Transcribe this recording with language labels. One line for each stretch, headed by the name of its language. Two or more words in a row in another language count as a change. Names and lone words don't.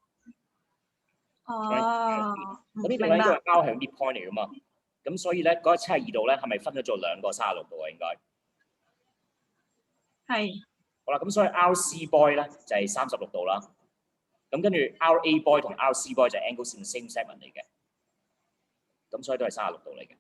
Cantonese: 哦，咁呢度咧，因為 R 係 midpoint 嚟噶嘛，咁所以咧嗰72度咧係咪分咗做兩個36度啊？應該係。好啦，咁所以 RC boy 咧就係36度啦。咁跟住 RA boy 同 RC boy 就係
English: angles in the same segment
Cantonese: 嚟嘅，咁所以都係36度嚟嘅。